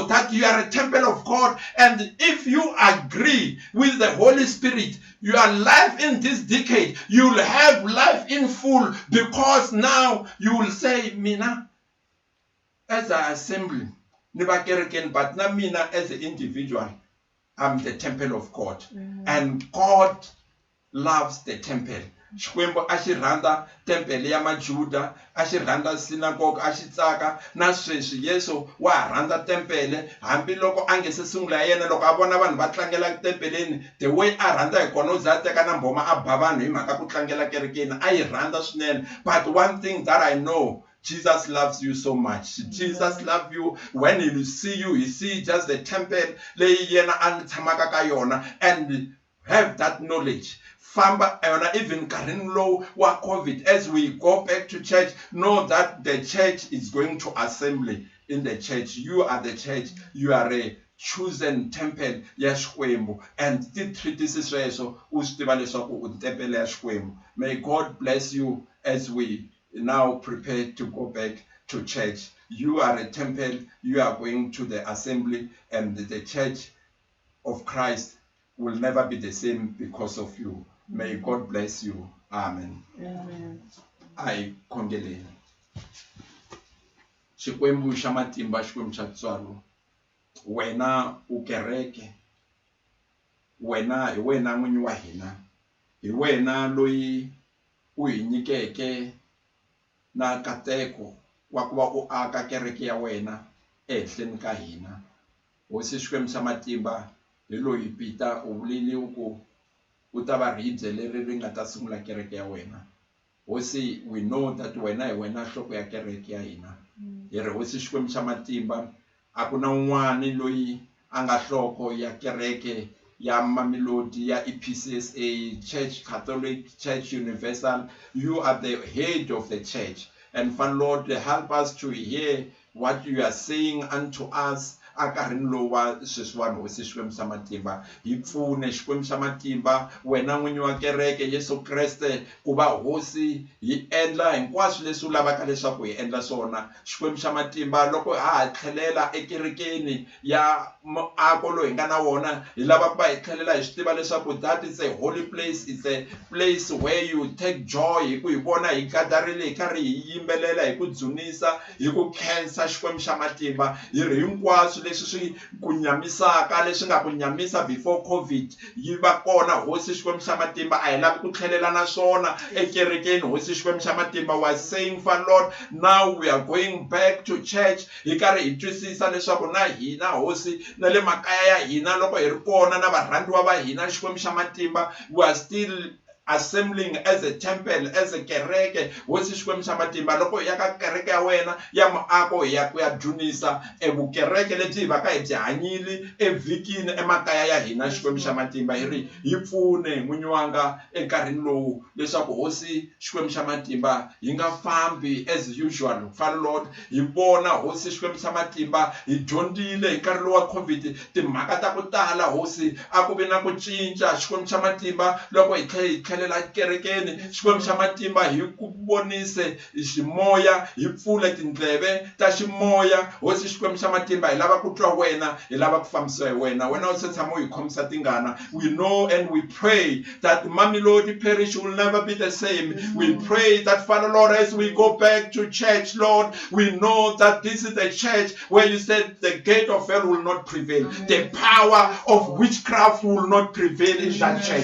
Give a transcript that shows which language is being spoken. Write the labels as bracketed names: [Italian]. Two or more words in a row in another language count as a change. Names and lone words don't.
[English] that you are a temple of God, and if you agree with the Holy Spirit, your life in this decade, you will have life in full, because now you will say, Mina, as an assembly, never care again, but not Mina as an individual, I'm the temple of God. And God loves the temple. [Tsonga] Xikwembu axirhandza tempele ya majuda, axirhandza synagogue, axitsaka na sweswi Yesu wa rhandza tempele, hambi loko a nge se sungula yena, loko a vona vanhu va tlangela tempeleni, [English] the way [Tsonga] a rhandza hi kona u za teka na mbhoma a ba vanhu hi mhaka ku tlangela kerekeni, a yi rhandza swinene. [English] But one thing that I know, Jesus loves you so much. Jesus loves you. When he see you, he see just the temple [Tsonga] leyi yena a tshamaka ka yona, [English] and have that knowledge. Even Karin Low wa COVID, as we go back to church, know that the church is going to assembly in the church. You are the church. You are a chosen temple [Tsonga] ya Xikwembu, [English] and this is so. May God bless you as we now prepare to go back to church. You are a temple. You are going to the assembly, and the church of Christ will never be the same because of you. May God bless you. Amen. Amen. [Tsonga] I kongeleni. Xikwembu xa matimba, Xikwembu xa tswalo, wena u kereke, wena hi wena n'winyi wa hina. hi wena loyi u hi nyikeke na nkateko wa ku va u aka kereke ya wena ehenhleni ka hina. Hosi Xikwembu xa matimba hi loyi Peter u vulile ku u ta va ribye leri ri nga ta sungula kereke ya wena. Hosi, [English] we know that [Tsonga] wena hi wena nhloko ya kereke ya hina. Hi ri Hosi Xikwembu xa matimba a ku na un'wana loyi a nga nhloko ya kereke ya Mamelodi ya EPCSA Church, Catholic Church Universal. [English] You are the head of the church, and Father Lord, help us to hear what you are saying unto us. [Tsonga] Akarini lowa sweswiwani Hosi Xikwembu xa matimba hi pfune Xikwembu xa matimba wena n'winyi wa kereke Yesu Kreste ku va hosi hi endla hinkwaswo leswi u lavaka leswaku hi endla swona. Xikwembu xa matimba loko ha tlhelela ekerekeni ya muako loyi hi nga na wona hi lava ku va hi tlhelela hi swi tiva leswaku [English] that is a holy place, it's a place where you take joy. [Tsonga] Hi ku hi vona hi gadarile hi karhi hi yimbelela hi ku dzunisa hi ku khensa Xikwembu xa matimba hi ri hinkwaswo leswi swi ku nyamisaka leswi nga ku nyamisa before COVID yi va kona Hosi Xikwembu xa matimba a hi lavi ku tlhelela na swona ekerekeni Hosi Xikwembu xa matimba [English] was saying Father Lord, now we are going back to church [Tsonga] hi karhi hi twisisa leswaku na hina hosi na le makaya ya hina loko hi ri kona na varhandziwa va hina Xikwembu xa matimba [English] we are still assembling as a temple, as a [Tsonga] kereke Hosi Xikwembu xa matimba loko hi ya ka kereke ya wena ya muako hi ya ku ya dzunisa vukereke lebyi hi va ka hi byi hanyile evhikini emakaya ya hina Xikwembu xa matimba hi ri hi pfune n'winyi wanga enkarhini lowu leswaku Hosi Xikwembu xa matimba hi nga fambi [English] as usual. Father Lord, [Tsonga] hi vona Hosi Xikwembu xa matimba hi dyondzile hi nkarhi lowu wa COVID timhaka ta ku tala Hosi a ku vi na ku cinca Xikwembu xa matimba loko hi tlhelela kerekeni Xikwembu xa matimba hi ku vonise ximoya hi pfule tindleve ta ximoya Hosi Xikwembu xa matimba hi lava ku twa wena hi lava ku fambisiwa hi wena wena u se tshama hi khomisa tingana. [English] We know and we pray that Mamelodi Parish will never be the same. We pray that Father Lord, as we go back to church Lord, we know that this is the church where you said the gate of hell will not prevail. The power of witchcraft will not prevail in that church.